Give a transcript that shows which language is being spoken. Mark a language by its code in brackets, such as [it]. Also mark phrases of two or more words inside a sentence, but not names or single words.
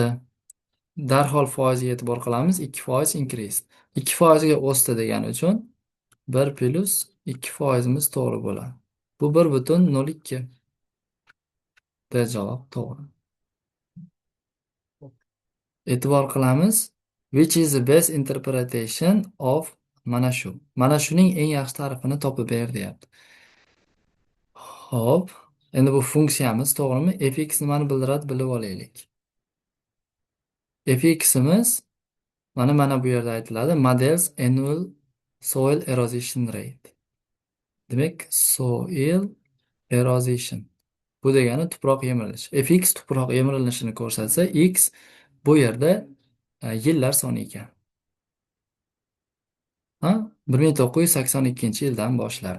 [uz] Darhol foizga e'tibor qilamiz. [en] 2% increase. [uz] 2% ga o'sdi degani uchun 1 plus 2%imiz to'g'ri bo'ladi. Bu 1,02. D javob to'g'ri. E'tibor qilamiz. [en] Which is the best interpretation of [uz] mana shu. Mana shuning eng yaxshi ta'rifini topib ber deyapti. Xo'p, endi bu funksiyamiz, to'g'rimi? Fx nimani bildiradi, bilib olaylik. Fximiz mana bu yerda aytiladi. [en] Models annual soil erosion rate. [uz] Demak, [en] soil erosion. [uz] Bu degani tuproq yemirilishi. Fx tuproq yemirilishini ko'rsatsa, x bu yerda yillar soni ekan. 1982-yildan boshlab.